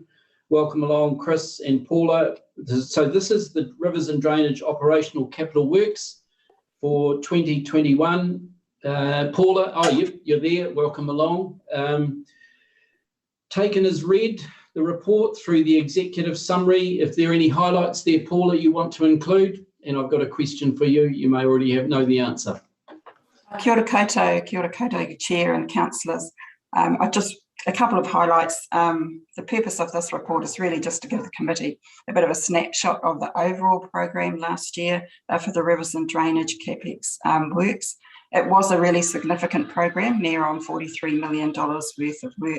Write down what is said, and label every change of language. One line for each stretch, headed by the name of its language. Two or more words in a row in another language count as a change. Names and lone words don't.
English: Welcome along, Chris and Paula. So this is the Rivers and Drainage Operational Capital Works for 2021. Paula, oh, you're there. Welcome along. Taken as read, the report through the executive summary. If there are any highlights there, Paula, you want to include? And I've got a question for you. You may already know the answer.
Māori: Kia ora koutou,
English: Chair and councillors. A couple of highlights. The purpose of this report is really just to give the committee a bit of a snapshot of the overall program last year for the rivers and drainage CapEx works. It was a really significant program, near on $43 million worth of work.